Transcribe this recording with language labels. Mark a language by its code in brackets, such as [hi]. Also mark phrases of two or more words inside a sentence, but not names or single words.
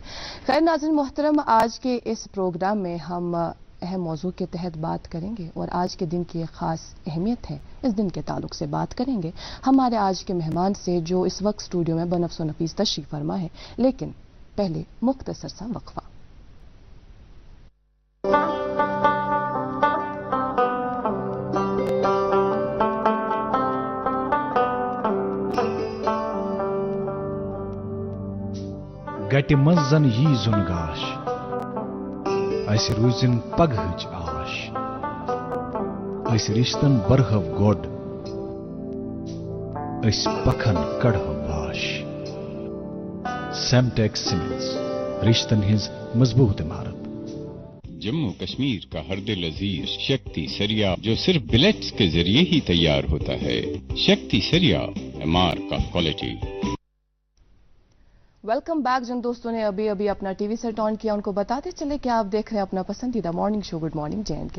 [ur] خیر ناظرین محترم، آج کے اس پروگرام میں ہم اہم موضوع کے تحت بات کریں گے اور آج کے دن کی ایک خاص اہمیت ہے، اس دن کے تعلق سے بات کریں گے ہمارے آج کے مہمان سے جو اس وقت اسٹوڈیو میں بنفس و نفیس تشریف فرما ہے. لیکن پہلے مختصر سا وقفہ. [ks] گٹہِ منٛز زن یی زُن گاش اسہِ روٗزِن پگہٕچ آش أسۍ رِشتن برہو گۄڈ أسۍ پکھن کڑہو واش. سیمٹیکس سیمنٹس رشتن ہنز مضبوط عمارت. [ur] جموں کشمیر کا ہر دل عزیز شکتی سریا جو صرف بلیٹس کے ذریعے ہی تیار ہوتا ہے. شکتی سریا MR کا کوالٹی. [en] Welcome back. [ur] جن دوستوں نے ابھی اپنا ٹی وی سیٹ آن کیا ان کو بتاتے چلے کہ آپ دیکھ رہے ہیں اپنا پسندیدہ مارننگ شو گڈ مارننگ جین کے.